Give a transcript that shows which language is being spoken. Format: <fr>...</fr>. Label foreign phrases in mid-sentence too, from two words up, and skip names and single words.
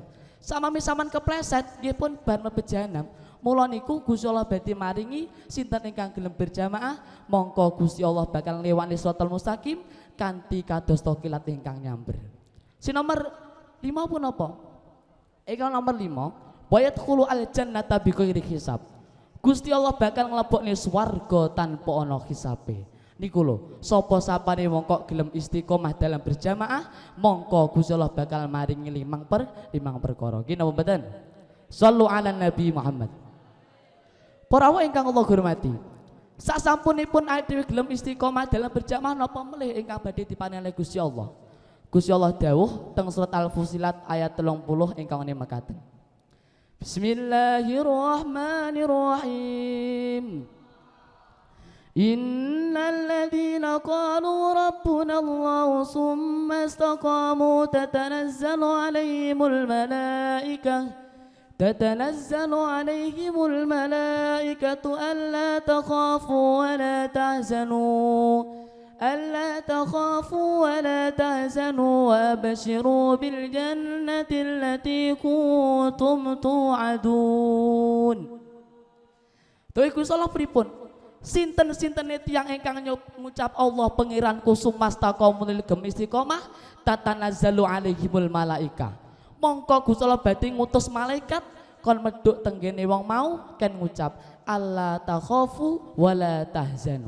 <jv>Samami sampean kepleset nggih pun bar mlebet jahanam. Mula niku Gusti Allah badhe maringi sinten ingkang gelem berjamaah mongko Gusti Allah bakal ngliwati</jv> <ar>الصراط المستقيم</ar> <jv>kanthi kados to kilat ingkang nyamber. Si nomor 5 punapa? Ingkang nomor 5,</jv> <ar>ويدخل الجنة بغير حساب.</ar> <jv>Gusti Allah bakal nglebokne swarga tanpa ana hisabe. Niku lho, sapa sapane wong kok gelem istiqomah dalam berjamaah mongko Gusti Allah bakal maringi 5 perkara. Ki napa mboten?</jv> <ar>صلوا على النبي محمد.</ar> <jv>Para awak ingkang Allah hormati, sasampunipun awake dhewe gelem istiqomah dalam berjamaah napa melih ingkang badhe diparingi Gusti Allah. Gusti Allah dawuh teng surat Al-Fusilat ayat 30 ingkang mekaten.</jv> <ar>بسم الله الرحمن الرحيم. إن الذين قالوا ربنا الله ثم استقاموا تتنزل عليهم الملائكة تتنزل عليهم الملائكة ألا تخافوا ولا تحزنوا وأبشروا بالجنة التي كنتم توعدون.</ar> <jv>Tuh Gusti Allah pripun? Sinten-sinten tiyang ingkang ngucap Allah pangeranku</jv> <ar>ثم استقاموا للاستقامة تتنزل عليهم الملائكة.</ar> <jv>Mongko Gusti Allah badhe ngutus malaikat kon medhuk tenggene wong mau kan ngucap</jv> <ar>ألا تخافوا ولا تحزنوا.</ar>